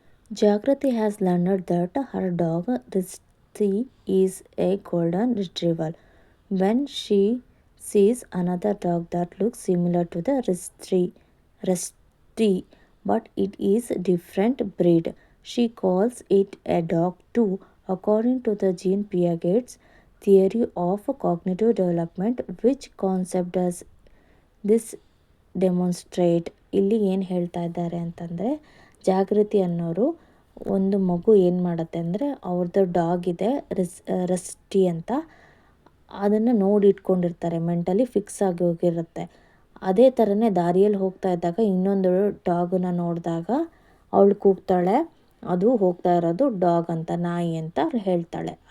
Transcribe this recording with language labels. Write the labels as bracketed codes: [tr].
[en] Jagruti has learned that her dog Rusty is a golden retriever. when she sees another dog that looks similar to the Rusty, but it is a different breed. She calls it a dog too. According to the Jean Piaget's theory of cognitive development, which concept does this demonstrate? [kn] ಇಲ್ಲಿ ಏನು ಹೇಳ್ತಾ ಇದ್ದಾರೆ ಅಂತಂದರೆ, ಜಾಗೃತಿ ಅನ್ನೋರು ಒಂದು ಮಗು ಏನು ಮಾಡುತ್ತೆ ಅಂದರೆ, ಅವ್ರದ್ದು ಡಾಗ್ ಇದೆ ರಸ್ಟಿ ಅಂತ, ಅದನ್ನು ನೋಡಿ ಇಟ್ಕೊಂಡಿರ್ತಾರೆ, ಮೆಂಟಲಿ ಫಿಕ್ಸ್ ಆಗಿ ಹೋಗಿರುತ್ತೆ. ಅದೇ ಥರನೇ ದಾರಿಯಲ್ಲಿ ಹೋಗ್ತಾ ಇದ್ದಾಗ ಇನ್ನೊಂದು ಡಾಗನ್ನ ನೋಡಿದಾಗ ಅವಳು ಕೂಗ್ತಾಳೆ, ಅದು ಹೋಗ್ತಾ ಇರೋದು ಡಾಗ್ ಅಂತ, ನಾಯಿ ಅಂತ ಹೇಳ್ತಾಳೆ.